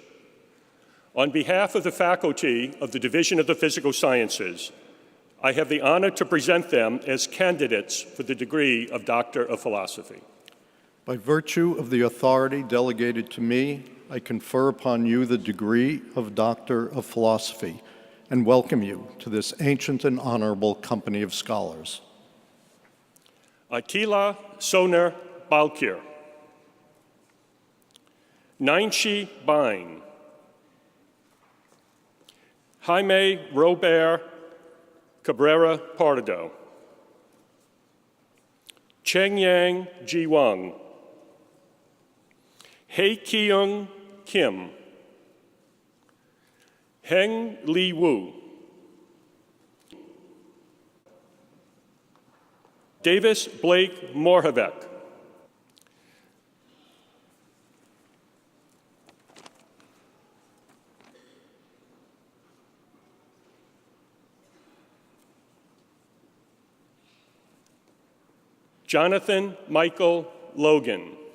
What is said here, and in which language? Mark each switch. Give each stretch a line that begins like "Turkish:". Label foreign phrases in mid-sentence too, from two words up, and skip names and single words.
English: On behalf of the faculty of the Division of the Physical Sciences, I have the honor to present them as candidates for the degree of Doctor of Philosophy. By virtue of the authority delegated to me, I confer upon you the degree of Doctor of Philosophy and welcome you to this ancient and honorable company of scholars. Attila Soner Balkir. Nainchi Bain. Jaime Robert Cabrera Pardo. Cheng Yang Ji Wang. Hei Keung Kim. Heng Li Wu. Davis Blake Morhavec. Jonathan Michael Logan.